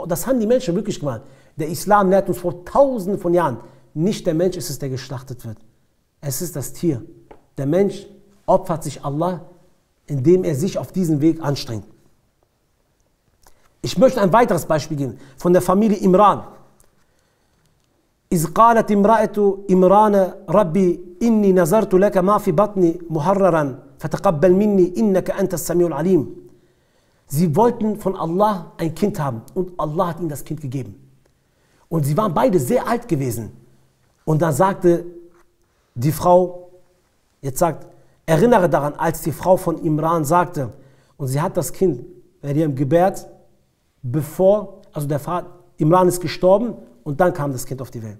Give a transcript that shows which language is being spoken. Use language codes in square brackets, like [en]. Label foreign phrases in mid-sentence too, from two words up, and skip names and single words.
[de] Das haben die Menschen wirklich gemacht. Der Islam lehrt uns vor tausenden von Jahren, nicht der Mensch ist es, der geschlachtet wird. Es ist das Tier. Der Mensch opfert sich Allah, indem er sich auf diesen Weg anstrengt. Ich möchte ein weiteres Beispiel geben von der Familie Imran. [ar] إذ قالت امرأة إمران ربي إني نذرت لك ما في بطني محررا فتقبل مني إنك أنت السميع العليم. [de] Sie wollten von Allah ein Kind haben und Allah hat ihnen das Kind gegeben. Und sie waren beide sehr alt gewesen. Und dann sagte die Frau, erinnere daran, als die Frau von Imran sagte, und sie hat das Kind Maryam gebärt, bevor, also der Vater, Imran ist gestorben und dann kam das Kind auf die Welt.